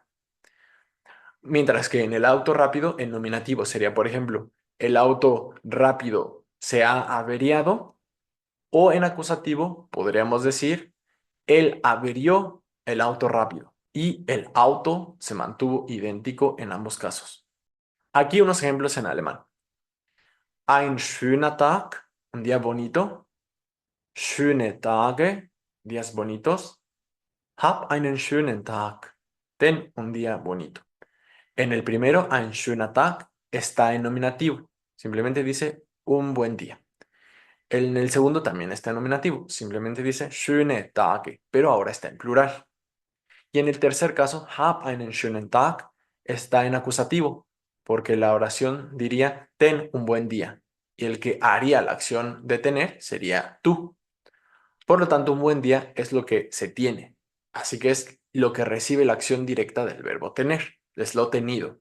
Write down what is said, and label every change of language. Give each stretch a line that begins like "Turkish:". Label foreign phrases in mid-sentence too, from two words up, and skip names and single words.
Spanish: Mientras que en el auto rápido, el nominativo sería, por ejemplo, el auto rápido se ha averiado, o en acusativo podríamos decir, él averió el auto rápido y el auto se mantuvo idéntico en ambos casos. Aquí unos ejemplos en alemán.
German: Ein schöner Tag,
Spanish: un día bonito.
German: Schöne Tage,
Spanish: días bonitos.
German: Hab einen schönen Tag.
Spanish: Ten un día bonito. En el primero,
German: ein schöner Tag,
Spanish: está en nominativo. Simplemente dice un buen día. En el segundo también está en nominativo. Simplemente dice
German: schöne Tage,
Spanish: pero ahora está en plural. Y en el tercer caso,
German: hab einen schönen Tag,
Spanish: está en acusativo, porque la oración diría ten un buen día. Y el que haría la acción de tener sería tú. Por lo tanto, un buen día es lo que se tiene. Así que es lo que recibe la acción directa del verbo tener. Es lo tenido.